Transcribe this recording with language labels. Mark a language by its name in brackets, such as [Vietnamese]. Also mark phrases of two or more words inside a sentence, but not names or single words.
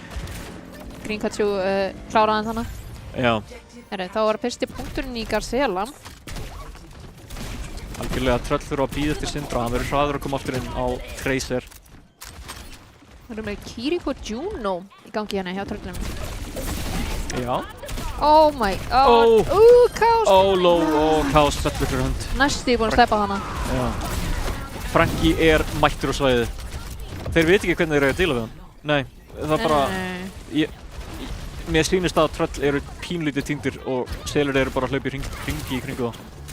[Icelandic] Green Katsu kláraði hann þannig. Já. Þá var fyrsti punkturinn í Garcela. Algjörlega Tröll þurfa að bíða eftir Sindra, hann verður hraður að koma aftur inn á Tracer. Það eru með Kiriko Juno í gangi hérna hjá Tröllum. Já. [English] Oh my god. [Icelandic] Kaos. Kaos fellur fyrir hönd. Næstu búinn að sleppa hana. Já. Franky er mættur á svæðið. Þeir veit ekki hvernig þeir eru að díla við hann. Nei, það er bara... Mér sýnist að Tröll eru pínlítið týndir og Selir eru bara að hlaupa í hringi í kringu það.